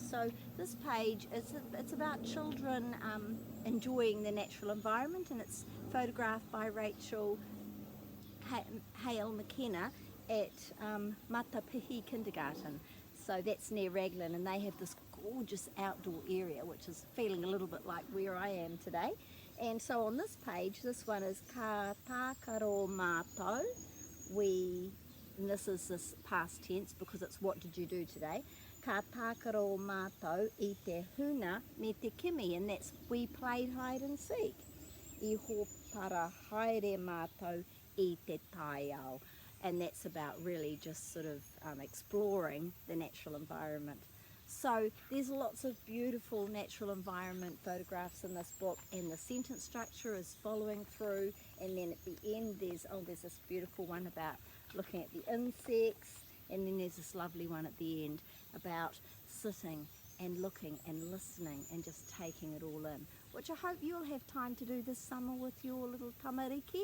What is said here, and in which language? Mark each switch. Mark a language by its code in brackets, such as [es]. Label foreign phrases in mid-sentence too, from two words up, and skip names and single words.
[en] So this page is it's about children enjoying the natural environment, and it's photographed by Rachel Hale McKenna at Matapihi Kindergarten. So that's near Raglan, and they have this gorgeous outdoor area which is feeling a little bit like where I am today. And so on this page, this one is [mi] Ka tākaro mātou. [en] And this is this past tense because it's what did you do today. [mi] Ka tākaro mātou I te huna me te kimi, [en] and that's we played hide and seek. [mi] I hōpara haere mātou I te taiao, [en] and that's about really just sort of exploring the natural environment. So there's lots of beautiful natural environment photographs in this book, and the sentence structure is following through, and then at the end there's this beautiful one about looking at the insects, and then there's this lovely one at the end about sitting and looking and listening and just taking it all in, which I hope you'll have time to do this summer with your little tamariki.